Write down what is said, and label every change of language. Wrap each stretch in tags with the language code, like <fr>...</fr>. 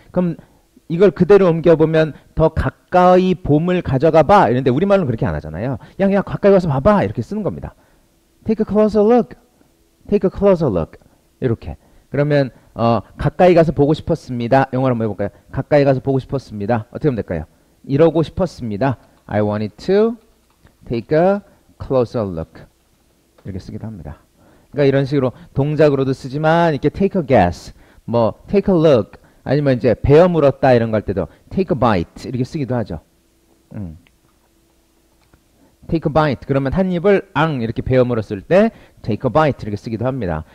<ko>그럼 이걸 그대로 옮겨보면 더 가까이 봄을 가져가 봐. 이런데 우리말로는 그렇게 안 하잖아요. 야, 가까이 와서 봐봐. 이렇게 쓰는 겁니다.</ko> <en>Take a closer look. Take a closer look.</en> <ko>이렇게. 그러면 가까이 가서 보고 싶었습니다. 영어로 한번 해볼까요? 가까이 가서 보고 싶었습니다. 어떻게 하면 될까요? 이러고 싶었습니다.</ko> <en>I wanted to take a closer look.</en> <ko>이렇게 쓰기도 합니다. 그러니까 이런 식으로 동작으로도 쓰지만 이렇게</ko> <en>take a guess,</en> <ko>뭐</ko> <en>take a look,</en> <ko>아니면 이제 베어 물었다 이런 거 할 때도</ko> <en>take a bite</en> <ko>이렇게 쓰기도 하죠.</ko> <en>take a bite</en> <ko>그러면 한 입을 이렇게 베어 물었을 때 take a bite 이렇게 쓰기도 합니다.</ko>